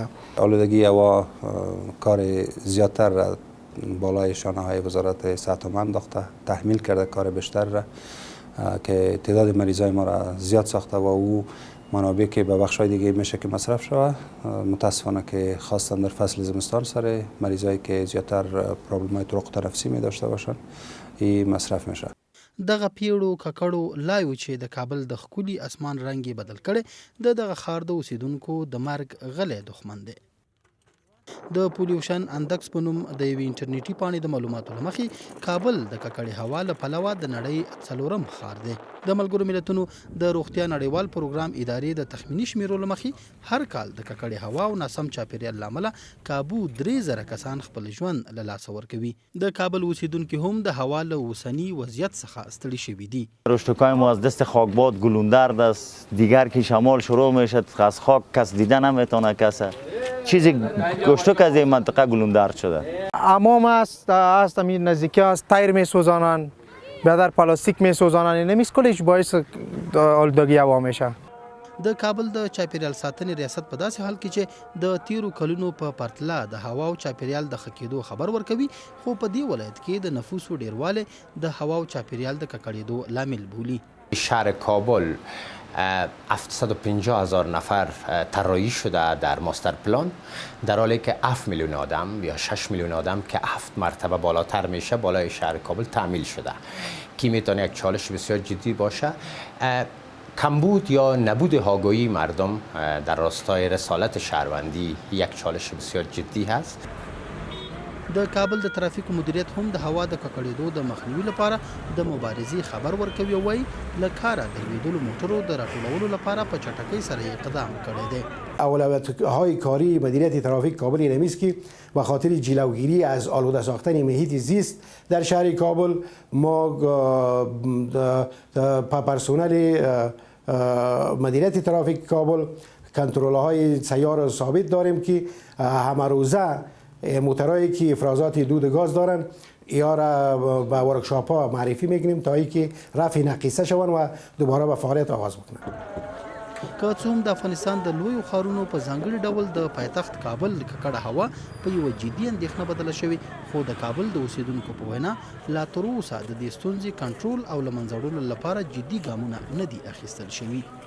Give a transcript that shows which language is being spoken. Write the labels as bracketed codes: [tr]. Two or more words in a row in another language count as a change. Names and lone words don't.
[fa] آلودگی هوا کار زیادتر را بالای شانه های وزارت صحت عامه انداخته، تحمیل کرده کار بیشتر را که تعداد مریضای ما را زیاد ساخته و او منابع که به بخش های دیگه میشه که مصرف شود. متاسفانه که خاصتا در فصل زمستان سر مریضایی که زیادتر پرابلم های طرق تنفسی می داشته باشند این مصرف میشه. [ps] دغه پیړو ککړو لایو چې د کابل د ښکلي اسمان رنګ بدل کړي دغه ښار د اوسیدونکو د مرګ غلی دښمن دی. د پولیوشن اندکس په نوم د یوې انټرنیټي پاڼې د معلوماتو له مخې کابل د ککړې هوا له پلوه د نړۍ 4م ښار دی. د ملګرو ملتونو د روغتیا نړیوال پروګرام ادارې د تخمیني شمیرو له مخې هر کال د ککړې هوا او ناسم چاپیریال له امله کابو 3000 کسان خپل ژوند له لاسه ورکوي. د کابل اوسیدونکي هم د هوا له اوسني وضعیت څخه ستړي شوي دي. [fa] رشته‌های ما از دست خاکباد گلوندرد است. دیگر که شمال شروع میشد از خاک کس دیده نمیتونه کسه. چیزی گشتو که از این منطقه گلوندرد شده. امام است همین نزدیکی است تایر میسوزانند، بیادر پلاستیک میسوزانند، نمیست کلیش باعث آلودگی هوا میشه. [ps] د کابل د چاپیریال ساتنې ریاست په داسې حال کې چې د تیرو کلونو په پرتله د هوا او چاپیریال د ښه کېدو خبر ورکوي، خو په دې ولایت کې د نفوسو ډیروالی د هوا او چاپیریال د ککړېدو لامل بولي. [fa] شهر کابل 750,000 نفر طراحی شده در ماستر پلان، در حالی که 7 میلیون آدم یا 6 میلیون آدم که 7 مرتبه بالاتر میشه بالای شهر کابل تعمیل شده که میتونه یک چالش بسیار جدی باشه. کمبود یا نبود آگاهی مردم در راستای رسالت شهروندی یک چالش بسیار جدی هست. [ps] د کابل د ترافیکو مدیریت هم د هوا د ککړېدو د مخنیوي لپاره د مبارزې خبر ورکوي او وایي له کاره د لوېدلو موټرو د راټولولو لپاره په چټکۍ سره اقدام کړی دی. [fa] اولویت‌های کاری مدیریت ترافیک کابل این است که به خاطر جلوگیری از آلوده ساختن محیط زیست در شهر کابل ما پرسنل مدیریت ترافیک کابل کنترل‌های سیار ثابت داریم که همه روزه موترهایی که افرازات دود گاز دارن یا را به ورکشاپ ها معرفی میکنیم تا اینکه رفع نقیصه شون و دوباره به فعالیت آغاز بکنن. [ps] که څوم د افغانستان د لویو ښارونو په ځانګړي ډول د پایتخت کابل د ککړه هوا په یوه جدي اندېښنه بدله شوې، خو د کابل د اوسیدونکو په وینا لا تر اوسه د دې ستونزې کنټرول او له منځه وړلو لپاره جدي ګامونه نه دي اخیستل شوي.